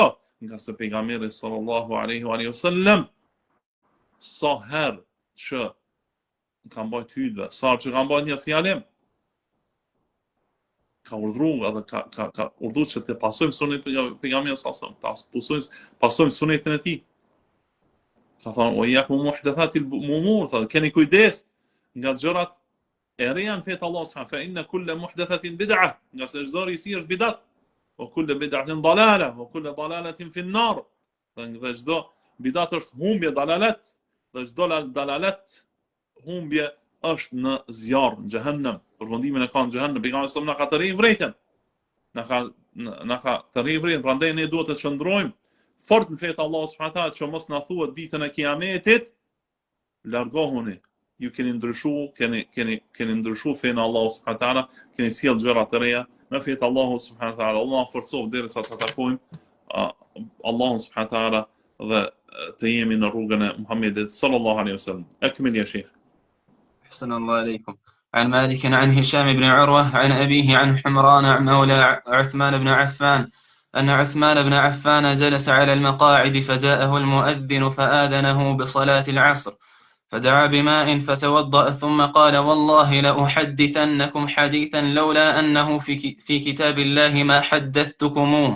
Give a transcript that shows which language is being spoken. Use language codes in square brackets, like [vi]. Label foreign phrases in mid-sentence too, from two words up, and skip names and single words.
[sq] Nga se pejgamberi [ar] صلى الله عليه وسلم [sq] sa herë që ka mbajt hutbë, sa që ka mbajt një fjalim, ka urdhëruar edhe ka urdhëruar që të pasojmë sunetin e pejgamberit [ar] صلى الله عليه وسلم, [sq] pasojmë sunetin e tij. Ka thënë [ar] وإياكم ومحدثات الأمور, [sq] thotë keni kujdes nga gjërat e reja në fetë Allahu [ar] سبحانه وتعالى, فإن كل محدثة بدعة, [sq] nga se çdo risi është bidat. [ar] وكل بدعة ضلالة وكل ضلالة في النار. [sq] Dhe çdo bidat është humbje, dalalet, dhe çdo dalalet humbje është në zjarr, në xhehenem. Përfundimin e ka në xhehenem. Pejgamberi [ar] صلى الله عليه وسلم [sq] na ka të rrijë vërtetën. Na ka të rrijë vërtetën, prandaj ne duhet të qëndrojmë fort në fetë Allahu [ar] سبحانه وتعالى, [sq] që mos na thuhet ditën e kiametit, largohuni. Ju keni ndryshuar, keni ndryshuar fenë Allahu [ar] سبحانه وتعالى, [sq] keni sjell gjëra të reja në fetë Allahu [ar] سبحانه وتعالى. [sq] Allah forcof derisa të takojmë Allahu [ar] سبحانه وتعالى [sq] dhe të jemi në rrugën e Muhamedit [ar] صلى الله عليه وسلم. أكمل يا شيخ. أحسن الله عليكم. عن مالك عن هشام بن عروة عن أبيه عن حمران مولى عثمان بن عفان أن عثمان بن عفان جلس على المقاعد فجاءه المؤذن فآذنه بصلاة العصر فدعا بماء فتوضأ ثم قال والله لأحدثنكم حديثا لولا أنه في كتاب الله ما حدثتكموه.